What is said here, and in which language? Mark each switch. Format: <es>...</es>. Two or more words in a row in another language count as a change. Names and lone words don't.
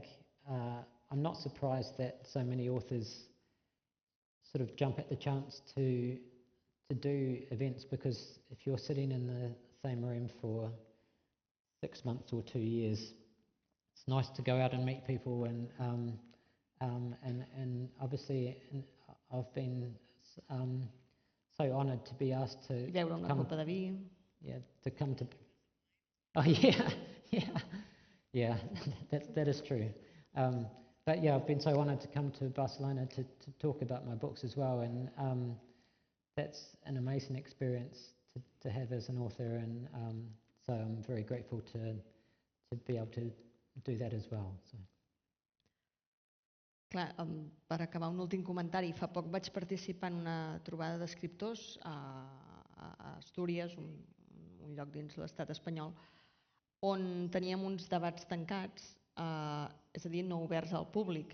<en>I'm not surprised that so many authors sort of jump at the chance to do events, because if you're sitting in the same room for 6 months or 2 years, it's nice to go out and meet people, and obviously I've been so honoured to be asked to</en> <ca>beure una copa de vi.</ca> <en>Yeah, to come to. Oh yeah, that is true. But yeah, I've been so honoured to come to Barcelona to talk about my books as well, and that's an amazing experience to have as an author, and so I'm very grateful to be able to do that as well. So.</en> <ca>Clar, per acabar, un últim comentari. Fa poc vaig participar en una trobada d'escriptors a Astúries, un lloc dins l'estat espanyol, on teníem uns debats tancats, és a dir, no oberts al públic.</ca>